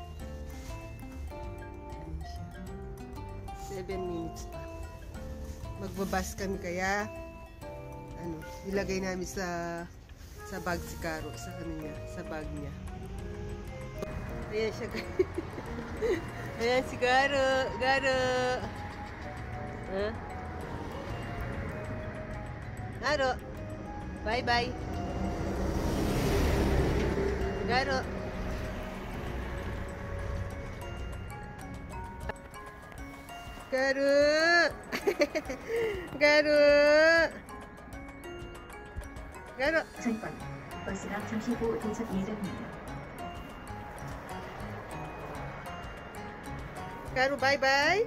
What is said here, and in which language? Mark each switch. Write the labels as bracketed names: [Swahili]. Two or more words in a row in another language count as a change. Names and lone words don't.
[Filipino] Ayan siya. 7 minutes pa. Magbabas kami kaya ilagay namin sa bag si Caro, sa sa bag niya. Ayan siya. Ayan si Caro. Caro. Caro. Bye-bye. Caro. Caro. Caro. Caro. [Korean] 전번 버스가 잠시 후 도착 예정입니다. [Filipino] Caro, bye-bye.